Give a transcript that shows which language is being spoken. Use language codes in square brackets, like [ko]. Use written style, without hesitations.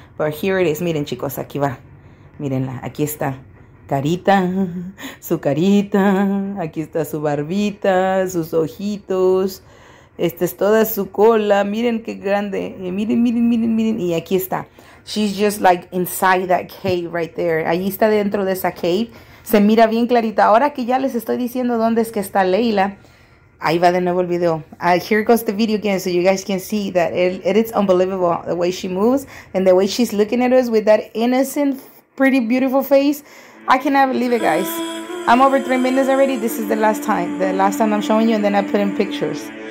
[en] But here it is. [es] Miren, chicos, aquí va. Mírenla. Aquí está. Carita. Su carita. Aquí está su barbita. Sus ojitos. Esta es toda su cola. Miren qué grande. Miren, miren, miren, miren. Y aquí está. [en] She's just like inside that cave right there. [es] Allí está dentro de esa cave. Se mira bien clarita. Ahora que ya les estoy diciendo dónde es que está Leyla. Ahí va de nuevo el video. [en] Here goes the video again so you guys can see that it is unbelievable the way she moves. And the way she's looking at us with that innocent, pretty, beautiful face. I cannot believe it, guys. I'm over 3 minutes already. This is the last time. The last time I'm showing you, and then I put in pictures.